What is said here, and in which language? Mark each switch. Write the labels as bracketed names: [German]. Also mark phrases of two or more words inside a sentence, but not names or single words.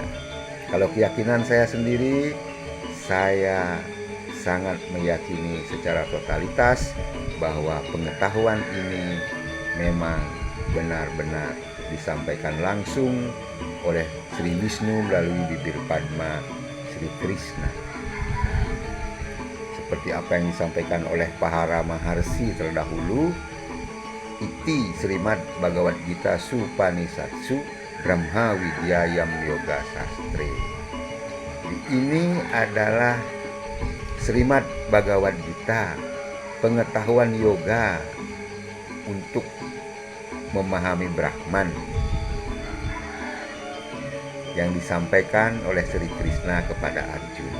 [Indonesian] Kalau keyakinan saya sendiri, saya sangat meyakini secara totalitas bahwa pengetahuan ini memang benar-benar disampaikan langsung oleh Sri Wisnu melalui bibir Padma Sri Krishna. Seperti apa yang disampaikan oleh Pahara Maharsi terdahulu, [Sanskrit] इति श्रीमद् भगवद् गीता सुपनिषत्सु ब्रह्म विद्यायां योग शास्त्रे. [Indonesian] Ini adalah Srimad Bhagavad Gita, pengetahuan yoga untuk memahami Brahman yang disampaikan oleh Sri Krishna kepada Arjuna.